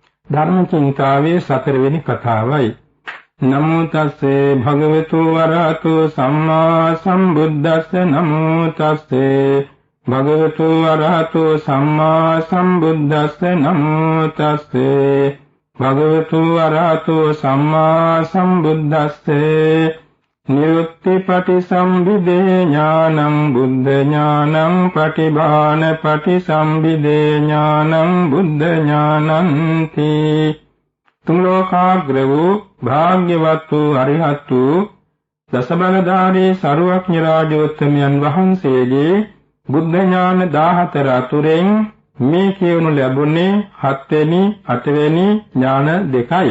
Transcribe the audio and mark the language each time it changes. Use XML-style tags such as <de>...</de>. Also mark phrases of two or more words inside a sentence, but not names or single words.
<si>ධර්මචින්තාවේ 4 වෙනි කතාවයි.</si> <pi>නමෝ තස්සේ භගවතු වරහතෝ සම්මා සම්බුද්දස්ස නමෝ තස්සේ භගවතු වරහතෝ සම්මා සම්බුද්දස්ස නමෝ තස්සේ භගවතු වරහතෝ සම්මා සම්බුද්දස්සේ නිරුක්ති පටිසම්භිදේ ඥානං බුද්ධ ඥානං පටිභාන පටිසම්භිදේ ඥානං බුද්ධ ඥානන්ති.</pi> <si>තුන් ලෝකාග්‍ර වූ භාග්‍යවත් වූ අරිහත් වූ දසබලධාරී සරුවක්ඥ රාජෝත්තමයන් වහන්සේගේ බුද්ධ ඥාන 14 අතුරෙන් මේ කියවනු ලැබුණේ 7 වෙනි 8 වෙනි ඥාන දෙකයි.</si>